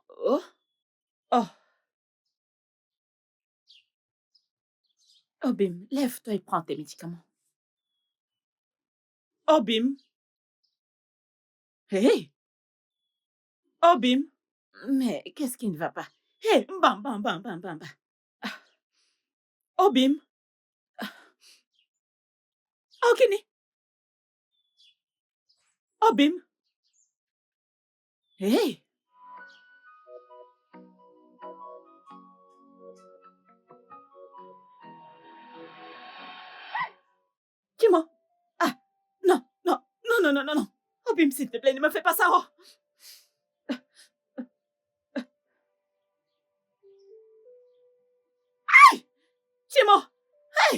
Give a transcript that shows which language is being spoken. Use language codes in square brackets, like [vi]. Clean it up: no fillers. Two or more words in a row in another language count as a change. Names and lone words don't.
[fr] Oh, Obim, lève-toi et prends tes médicaments. Obim. Hé! Obim. Mais qu'est-ce qui ne va pas? Hé! Bam, bam, bam, bam, bam, bam. Obim. Okini. Obim. Hé! Dis-moi. Non, non, non, non, non, non, non. Obim, s'il te plaît, ne me fais pas ça. Oh. Dis-moi. Hey!